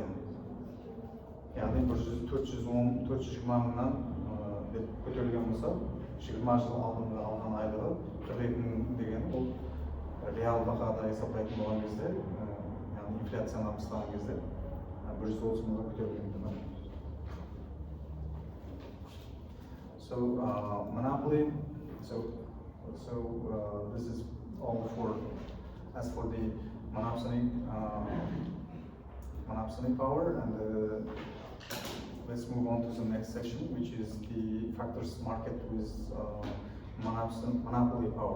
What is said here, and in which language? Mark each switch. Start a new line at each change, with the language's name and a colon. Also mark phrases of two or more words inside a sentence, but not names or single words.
Kazakh: Yani 420 мыңнан көтерілген болса, 20 жыл алдында алған айлығы 42 мың деген ол реал бағада есептайтын болған кезде, яғни инфляцияны қысқан кезде 130 мыңға көтерілген.
English: So monopoly. So this is all as for the monopsonic power, and let's move on to the next section, which is the factors market with monopoly power.